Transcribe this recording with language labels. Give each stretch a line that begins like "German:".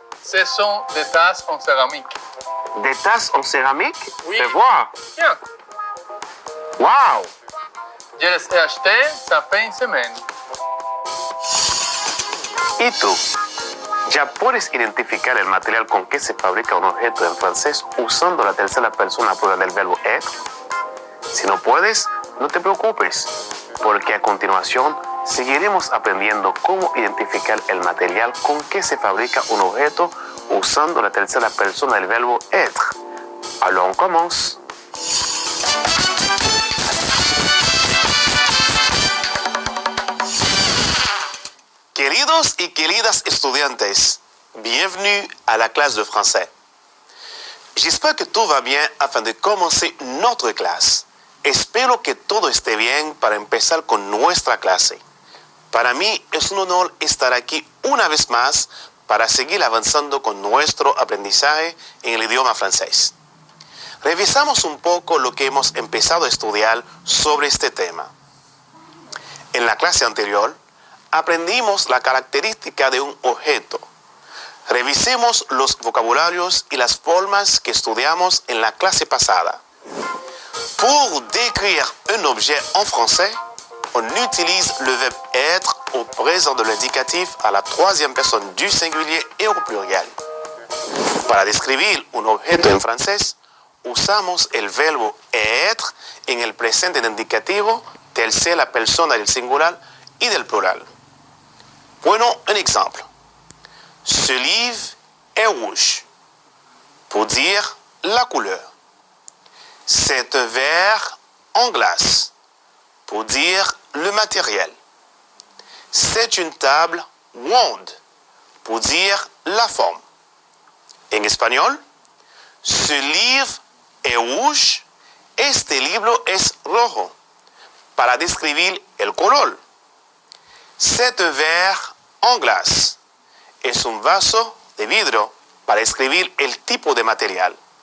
French: Ce sont des tasses en céramique. Des tasses en céramique? Oui. Fais voir. Tiens, Wow! je les ai achetées, ça fait une semaine.
Spanish: ¿Y tú? ¿Ya puedes identificar el material con que se fabrica un objeto en francés usando la tercera persona plural del verbo être? Si no puedes, no te preocupes, porque a continuación seguiremos aprendiendo cómo identificar el material con que se fabrica un objeto usando la tercera persona del verbo être.
French: Alors on commence.
Spanish: Queridos y queridas estudiantes,
French: bienvenue à la classe de français. J'espère que tout va bien afin de commencer notre clase.
Spanish: Espero que todo esté bien para empezar con nuestra clase. Para mí es un honor estar aquí una vez más para seguir avanzando con nuestro aprendizaje en el idioma francés. Revisamos un poco lo que hemos empezado a estudiar sobre este tema. En la clase anterior, aprendimos la característica de un objeto. Revisemos los vocabularios y las formas que estudiamos en la clase pasada.
French: Pour décrire un objet en français, on utilise le verbe être au présent de l'indicatif à la troisième personne du singulier et au pluriel.
Spanish: Para describir un objeto en francés, usamos el verbo être en el presente del indicativo, tercera persona del singular y del plural.
French: Prenons un exemple. Ce livre est rouge, pour dire la couleur. C'est un verre en glace, pour dire le matériel. C'est une table ronde, pour dire la forme.
Spanish: En español,
French: ce livre est rouge,
Spanish: este libro es rojo, para describir el color.
French: C'est un verre en glace.
Spanish: Es un vaso de vidrio para escribir el tipo de material.